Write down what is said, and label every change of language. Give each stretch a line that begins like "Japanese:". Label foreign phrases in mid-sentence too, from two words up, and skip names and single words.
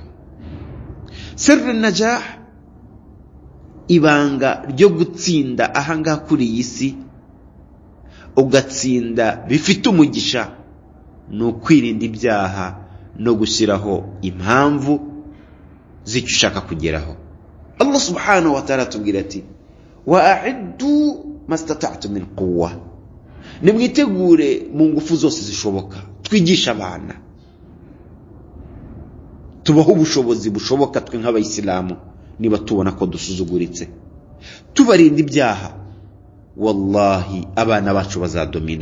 Arabic: سر النجاح,
Kinyarwanda: ibanga ryo gutsinda ahangaha kuri iyi si, ugatsinda bifite umugisha, ni ukwirinda ibyaha no gushyiraho impamvu z'icyo ushaka kugeraho. Allah
Arabic: سبحانه وتعالى
Kinyarwanda: atubwira ati
Arabic: وأعدوا ما استطعتم من قوة,
Kinyarwanda: nimwitegure mu ngufu zose zishoboka. Twigisha abana, tubaho ubushobozi bushoboka twe nk'abayisilamu. Niba tubona ko dusuzuguritse, tubarinda ibyaha, wallahi abana bacu bazadomina.